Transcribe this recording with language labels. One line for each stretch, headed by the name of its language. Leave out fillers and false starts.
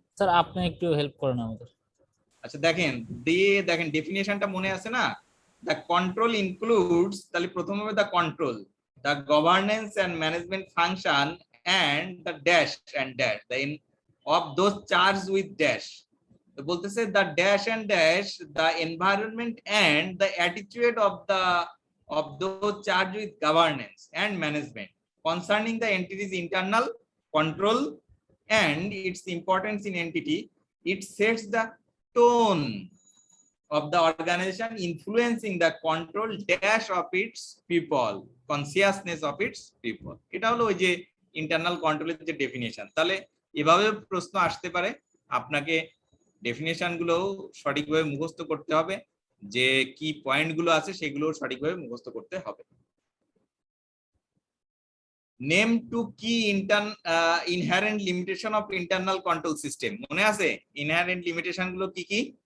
Bangla: Sir আপনি একটু help করেন আমাদের। আচ্ছা দেখেন দেখেন ডেফিনেশনটা মনে আছে না?
English: the control includes,
Bangla: তাহলে প্রথম হবে
English: The control, the governance and management function and the dash and dash the of those charge with dash.
Bangla: তো বলতেছে
English: The dash and dash the environment and the attitude of those charged with governance and management concerning the entity's internal control and its importance in entity. It sets the tone of the organization, influencing the control dash of its people, consciousness of its people.
Bangla: এটা হলো ওই যে internal কন্ট্রোলের যে definition. তাহলে এভাবে প্রশ্ন আসতে পারে, আপনাকে ডেফিনেশন গুলো সঠিকভাবে মুখস্থ করতে হবে, যে কি পয়েন্ট গুলো আছে সেগুলো সঠিকভাবে মুখস্থ করতে হবে। নেম টু কি inherent limitation of internal control system, মনে আছে ইনহারেন্ট লিমিটেশন গুলো কি কি?